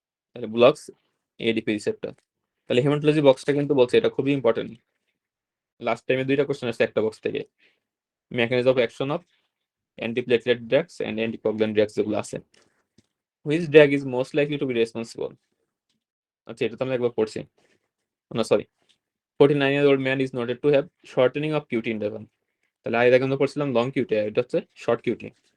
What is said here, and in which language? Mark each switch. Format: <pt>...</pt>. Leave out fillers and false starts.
<en>তাহলে blocks ADP receptor.</en> <bn>তাহলে haematology বক্সটা কিন্তু বলছে এটা খুবই ইম্পর্টেন্ট। লাস্ট টাইমে দুইটা কোশ্চেন আসছে একটা বক্স থেকে।</bn> <en>mechanism of action of antiplatelet drugs and anticoagulant drugs</en> <bn>যেগুলো আছে।</bn> <en>Which drug is most likely to be responsible?</en> <bn>আচ্ছা, এটা তো আমরা একবার পড়ছি। না sorry,</bn> <en>49-year-old man is noted to have shortening of QT interval.</en> <bn>তাহলে আগে আমরা পড়ছিলাম লং কিউটি, এটা হচ্ছে শর্ট কিউটি।</bn>